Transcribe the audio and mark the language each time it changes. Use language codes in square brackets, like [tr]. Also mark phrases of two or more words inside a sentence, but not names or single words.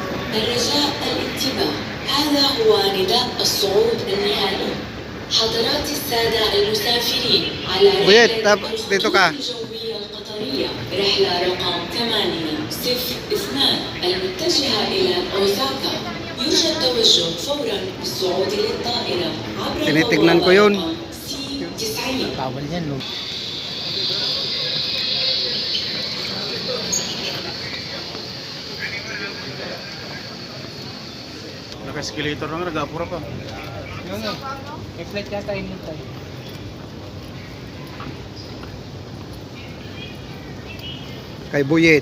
[ar] الرجاء الانتباه، هذا هو نداء الصعود النهائي. حضرات السادة المسافرين على [tl] Buyet, [ar] رحلة [tl] dito ka. [ar] الخطوط الجوية القطرية، رحلة رقم 802 المتجهة إلى أوساكا، يرجى التوجه فورا بالصعود للطائرة عبر [tl] Tinitignan ko yun. [ar] رقم C90. [tl] Tawal yan, no? Naka-escalator lang, nag-apura pa. Yun eh. May flight yata yun tayo. Kay Buyet.